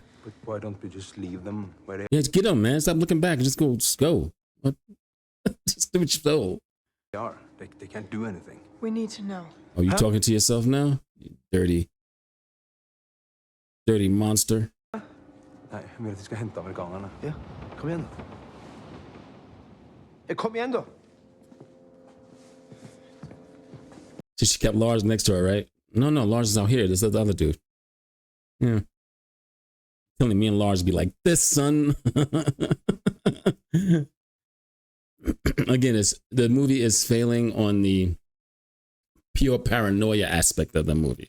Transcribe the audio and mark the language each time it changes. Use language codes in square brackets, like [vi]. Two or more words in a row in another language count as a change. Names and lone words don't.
[en] But why don't we just leave them where they Yeah, just get them, man. Stop looking back. Just go. What? Just do what you told. are? They can't do anything. We need to know. Oh, you talking to yourself now? You dirty monster. [no] Nej, jeg vil at de skal hente amerikanerne. Ja, kom igjen. Kom igjen da! [en] So she kept Lars next to her, right? No, Lars is out here. This is the other dude. Yeah. Telling me and Lars be like, this, son. Again, the movie is failing on the pure paranoia aspect of the movie.